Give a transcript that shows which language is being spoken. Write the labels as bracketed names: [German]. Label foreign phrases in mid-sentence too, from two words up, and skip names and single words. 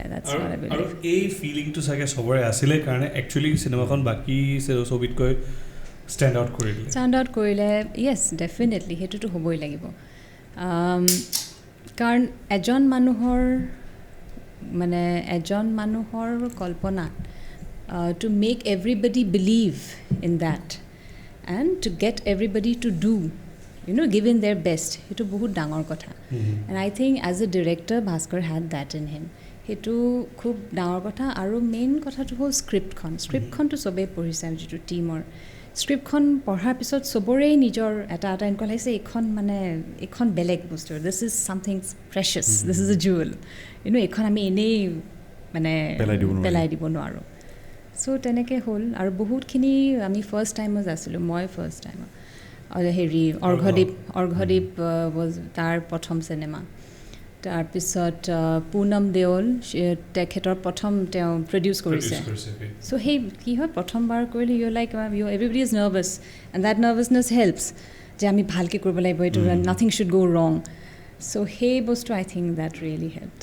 [Assamese] আৰু এই ফিলিংটো চাগে চবৰে আছিলে কাৰণে একচুৱেলি চিনেমাখন বাকী ছবিতকৈ [English] stand out [Assamese] কৰিলে [English] yes definitely [Assamese] সেইটোতো হ'বই লাগিব কাৰণ এজন মানুহৰ কল্পনা [English] to make everybody believe in that and to get everybody to do give in their best [Assamese] ইটো বহুত ডাঙৰ কথা [English] and I think as a director Bhaskar had that in him [Assamese] ইটো খুব ডাঙৰ কথা আৰু মেইন কথা টো হ'ল স্ক্ৰিপ্ট খন তো সবে পঢ়িছে যিটো টিম ৰ স্ক্ৰিপ্ট খন পঢ়াৰ পিছত সবৰে নিজৰ এটা এনেকুৱা লাগিছে এখন বেলেগ বস্তু [English] this is something precious this is a jewel [Assamese] এখন আমি এনেই পেলাই দিব নোৱাৰো চ' তেনেকৈ হ'ল আৰু বহুত খিনি আমি [English] first timers [Assamese] আছিলোঁ মই [English] first timer [Assamese] হেৰি অৰ্ঘদীপ was তাৰ প্ৰথম চিনেমা তাৰপিছত পুনম দেওল তেখেতৰ প্ৰথম তেওঁ প্ৰডিউচ কৰিছে চ' সেই কি হয় প্ৰথমবাৰ কৰিলে [English] you like everybody is nervous and that nervousness helps [Assamese] যে আমি ভালকৈ কৰিব লাগিব এইটো [English] nothing should go wrong [Assamese] চ' সেই বস্তু [English] I think that really helped